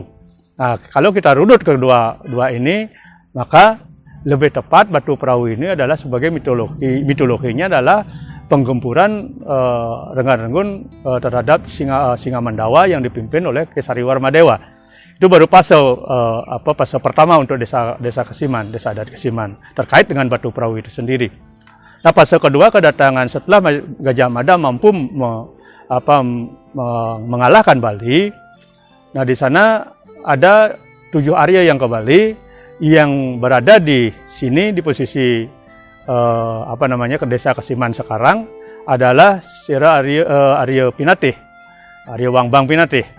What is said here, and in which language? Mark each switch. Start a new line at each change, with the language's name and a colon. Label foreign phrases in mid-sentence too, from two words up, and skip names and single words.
Indonesian: Nah, kalau kita runut kedua ini, maka lebih tepat batu perahu ini adalah sebagai mitologinya adalah penggempuran Renggan Renggun terhadap Singamandawa yang dipimpin oleh Kesari Warmadewa. Itu baru fase pertama untuk desa Kesiman, desa adat Kesiman, terkait dengan batu perahu itu sendiri. Nah, fase kedua kedatangan setelah Gajah Mada mampu mengalahkan Bali. Nah, di sana ada 7 Arya yang ke Bali, yang berada di sini di posisi ke desa Kesiman sekarang adalah Sira Arya Pinatih, Arya Wangbang Pinatih.